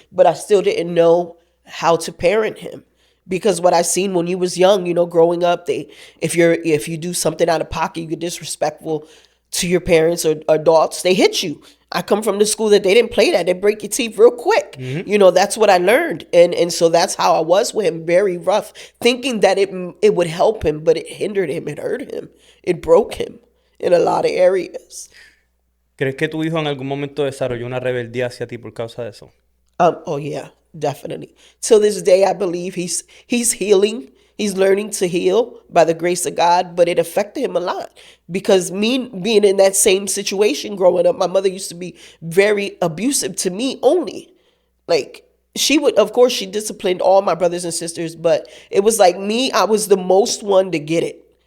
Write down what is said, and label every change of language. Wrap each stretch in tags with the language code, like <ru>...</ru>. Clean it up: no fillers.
<en>But I still didn't know how to parent him. Because what I seen when you was young, you know, growing up, if you do something out of pocket, you get disrespectful to your parents or adults, they hit you. I come from the school that they didn't play that. They break your teeth real quick. Mm-hmm. You know, that's what I learned. And so that's how I was with him, very rough, thinking that it would help him, but it hindered him. It hurt him. It broke him in a lot of areas.</en> <es>¿Crees que tu hijo en algún momento desarrolló una rebeldía hacia ti por causa de eso?</es> <en>Oh yeah, definitely. Till this day, I believe he's healing. He's learning to heal by the grace of God, but it affected him a lot because me being in that same situation growing up, my mother used to be very abusive to me only. Like she would, of course, she disciplined all my brothers and sisters, but it was like me, I was the most one to get it.</en>